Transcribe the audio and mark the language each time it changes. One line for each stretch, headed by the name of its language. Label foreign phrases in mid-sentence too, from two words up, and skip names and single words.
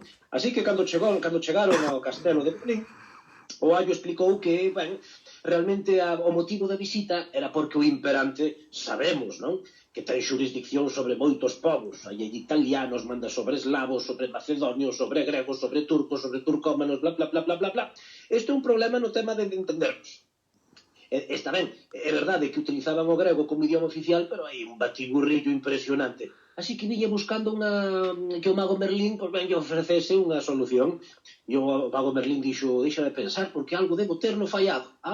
Galician: Así que cando chegaron ao castelo de Belín, o aio explicou que, ben, realmente o motivo da visita era porque o imperante, sabemos, non?, que ten xurisdicción sobre moitos povos. Hai italianos, manda sobre eslavos, sobre macedonios, sobre gregos, sobre turcos, sobre turcómanos, bla, bla, bla, bla, bla, bla. Isto é un problema no tema de entendernos. Está ben, é verdade que utilizaban o grego como idioma oficial, pero hai un batiburrillo impresionante. Así que viña buscando que o mago Merlín lle ofrecese unha solución. E o mago Merlín dixo, deixa de pensar, porque algo debo terlo fallado.